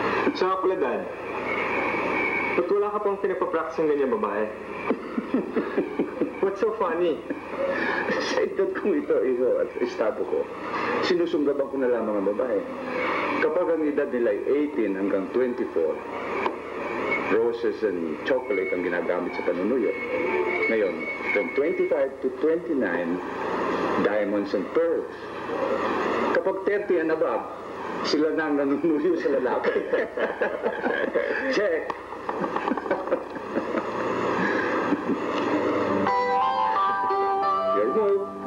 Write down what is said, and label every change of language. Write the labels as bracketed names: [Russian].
[Filipino] At saka pala, Dad, ba't wala ka pang pinapapractice ng ganyan babae? [English] What's so funny? [Filipino] Sa edad kong ito, at estado ko, sinusunggaban ko na lamang ang babae. Kapag ang edad nila ay 18 hanggang 24, [English] roses and chocolate [Filipino] ang ginagamit sa panunuyo. Ngayon, [English] from 25 to 29, diamonds and pearls. [Filipino] Kapag [English] 30 and above, [Filipino] sila na ang nanunuyo sa lalaki. [English] Check! Your move.